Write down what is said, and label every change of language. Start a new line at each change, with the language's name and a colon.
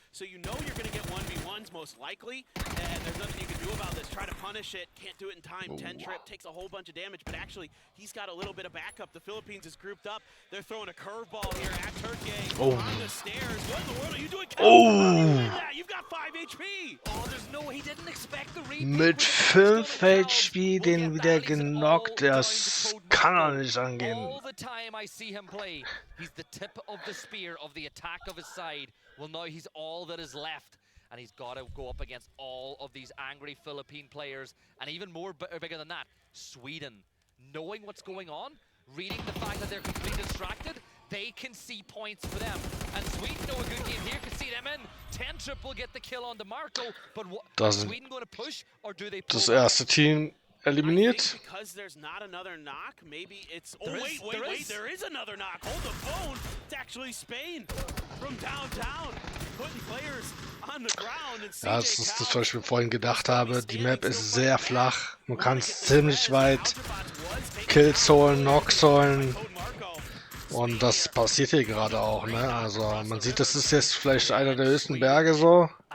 English: So you know you're going to get 1v1s most likely, and there's nothing you can do about this. Try to punish it, can't do it in time. 10 trip, takes a whole bunch of damage, but actually he's got a little bit of backup. The Philippines is grouped up. They're throwing a curveball here at Turkey on the stairs. What in the world are you doing? You've got 5 HP. Oh, there's no, he didn't expect the repeat.
German: Mit 5 HP den wieder genockt. Das kann er nicht angehen.
English: All the time I see him play, he's the tip of the spear of the attack of his side. Well, now he's all that is left. And he's got to go up against all of these angry Philippine players. And even more bigger than that, Sweden. Knowing what's going on, reading the fact that they're completely distracted, they can see points for them. And Sweden know a good game here, can see them in. 10 trip will get the kill on DeMarco. But what, is Sweden going to push, or do they pull?
German: Das erste Team eliminiert.
English: Because there's not another knock, maybe it's... Oh, wait, there is another knock. Hold the phone. It's actually Spain from downtown. Putting players on the ground. And
German: ja, das ist das, was ich mir vorhin gedacht habe. Die Map ist sehr flach. Man kann ziemlich weit Kills holen, Knocks holen. Und das passiert hier gerade auch, ne? Also man sieht, das ist jetzt vielleicht einer der höchsten Berge so.